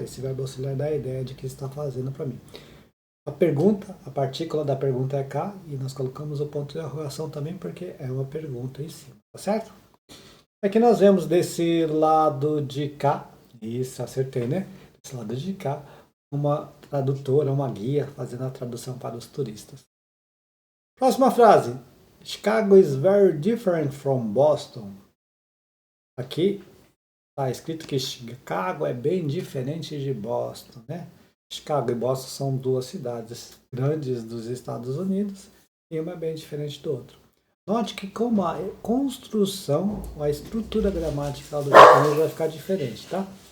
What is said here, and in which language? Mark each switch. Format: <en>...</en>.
<pt>Esse verbo auxiliar dá a ideia de que está fazendo para mim. A pergunta, a partícula da pergunta é K, e nós colocamos o ponto de interrogação também, porque é uma pergunta em cima, tá certo? Aqui nós vemos desse lado de cá, isso, acertei, né? Desse lado de cá, uma tradutora, uma guia, fazendo a tradução para os turistas. Próxima frase.</pt> <en>Chicago is very different from Boston.</en> <pt>Aqui está escrito que Chicago é bem diferente de Boston, né? Chicago e Boston são duas cidades grandes dos Estados Unidos e uma é bem diferente do outro. Note que como a construção, a estrutura gramatical do japonês vai ficar diferente, tá?</pt>